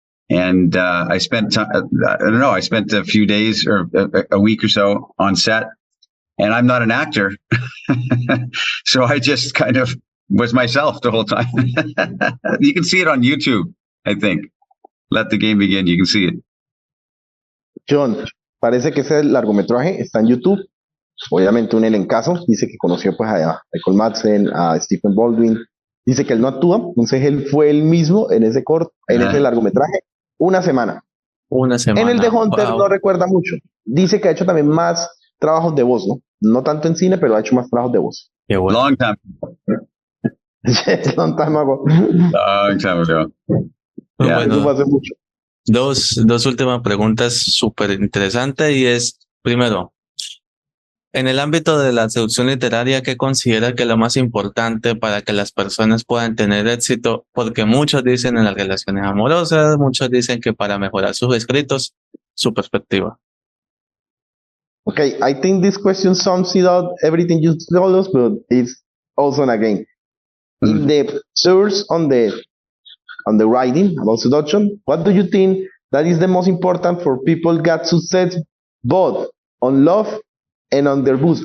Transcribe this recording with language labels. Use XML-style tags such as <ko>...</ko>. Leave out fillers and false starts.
<en>And I spent I spent a few days or a week or so on set, and I'm not an actor, so I just kind of was myself the whole time. You can see it on YouTube, I think. Let the Game Begin. You can see it.</en> <es>Jhon, parece que ese largometraje está en YouTube. Obviamente un elencazo. Dice que conoció pues a Michael Madsen, a Stephen Baldwin. Dice que él no actúa, entonces él fue él mismo en ese ese largometraje, una semana. En el de Hunter no recuerda mucho. Dice que ha hecho también más trabajos de voz, ¿no? No tanto en cine, pero ha hecho más trabajos de voz. Qué bueno.</es> <en>Long time. Long time ago. Long time ago. Yeah.</en> <es>Bueno, eso hace mucho. Dos últimas preguntas súper interesantes y es, primero, en el ámbito de la seducción literaria, ¿qué considera que es lo más importante para que las personas puedan tener éxito? Porque muchos dicen en las relaciones amorosas, muchos dicen que para mejorar sus escritos, su perspectiva.</es> <en>Okay, I think this question sums it up everything you told us, but it's also again in the source on the writing about seduction. What do you think that is the most important for people get success both on love and on their books?</en>